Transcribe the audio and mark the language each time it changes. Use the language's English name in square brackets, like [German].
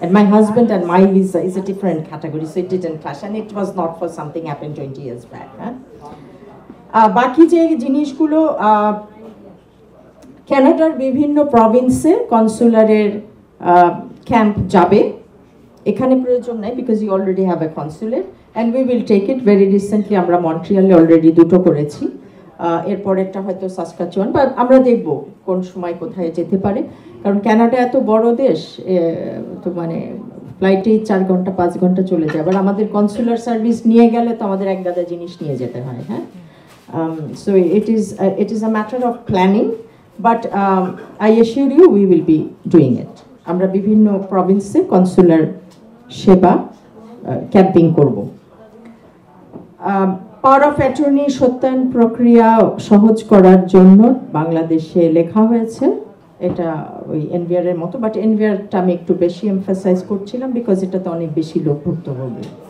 [English] And my husband and my visa is a different category, so it didn't clash, and it was not for something happened 20 years back. [Bangla] বাকি যে জিনিসগুলো কানাডার বিভিন্ন প্রভিন্সে কনসুলারের camp যাবে, এখানে প্রয়োজন নাই because [English] You already have a consulate and we will take it. [Bangla] Very recently আমরা মন্ট্রিয়ালে অলরেডি 2টো করেছি, এরপরেরটা হয়তো সাসকাচুয়ান, বা আমরা দেখব কোন সময় কোথায় যেতে পারে। কারণ কানাডা এত বড় দেশ, তো মানে ফ্লাইটেই 4 ঘন্টা 5 ঘন্টা চলে যায়। আবার আমাদের কনসুলার সার্ভিস নিয়ে গেলে তো আমাদের এক গাদা জিনিস নিয়ে যেতে হয়। [English] হ্যাঁ, so it is a matter of planning, but I assure you we will be doing it. [Bangla] আমরা বিভিন্ন প্রভিন্সে কনসুলার সেবা ক্যাম্পিং করব। পাওয়ার অফ অ্যাটর্নি সত্যায়ন প্রক্রিয়া সহজ করার জন্য বাংলাদেশে লেখা হয়েছে। এটা ওই এনভিআর এর মতো, বাট এনভিআরটা আমি একটু বেশি এমফাসাইজ করছিলাম বিকজ এটাতে অনেক বেশি লোক ভুক্তভোগী।